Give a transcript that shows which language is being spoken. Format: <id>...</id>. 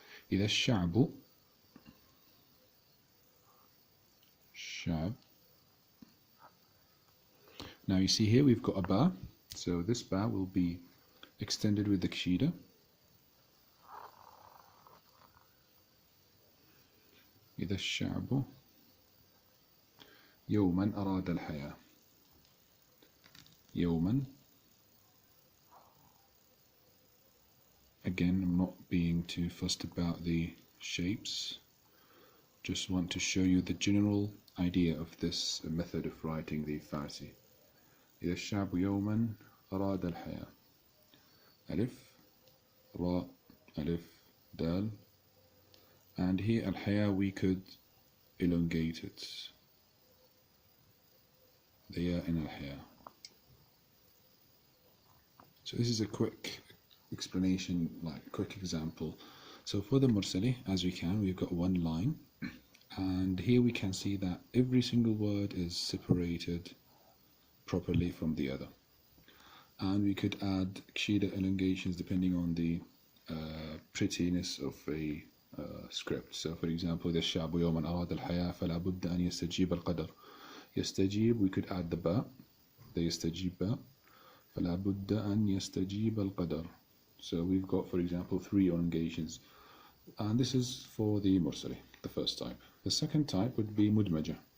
<ar>إذا الشعب شعب.</ar> <en>Now you see here we've got a ba, so this ba will be extended with the Qashida.</en> <ar>إذا الشعب يوما أراد الحياة. يوما.</ar> <en>Again, I'm not being too fussed about the shapes, just want to show you the general idea of this method of writing the Farsi.</en> <ar>إذا الشعب يوما أراد الحياة. ألف راء ألف دال,</ar> <en>and here الحياة we could elongate it. They are in الحياة. So this is a quick explanation, like quick example. So for the mursali, as we can, we've got one line, and here we can see that every single word is separated properly from the other. And we could add Qashida elongations depending on the prettiness of a script. So for example,</en> <ar>إذا الشعب يوما أراد الحياة فلا بد أن يستجيب القدر.</ar> <en>يستجيب, we could add the ba, the يستجيب ba.</en> <ar>فلا بد أن يستجيب القدر.</ar> <en>So we've got, for example, three elongations, and this is for the mursali, the first type. The second type would be mudmaja.</en>